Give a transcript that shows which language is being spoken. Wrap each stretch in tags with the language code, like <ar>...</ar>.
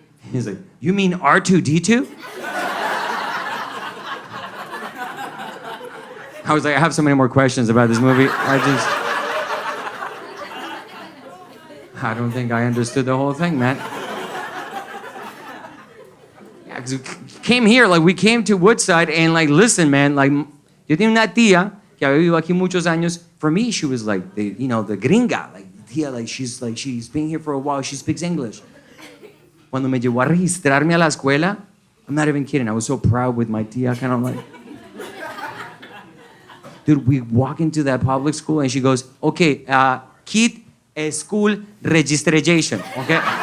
<en>He's like, you mean R2-D2? I was like, I have so many more questions about this movie. I don't think I understood the whole thing, man. Yeah, because we came here, like, we came to Woodside, and, like, listen, man, like,</en> <es>yo tenía una tía que había vivido aquí muchos años.</es> <en>For me, she was, like, the gringa, like, tía, she's been here for a while, she speaks English.</en> <es>Cuando me llevó a registrarme a la escuela,</es> <en>I'm not even kidding, I was so proud with my tía, kind of like, dude, we walk into that public school, and she goes, okay, kid, school registration, okay?</en>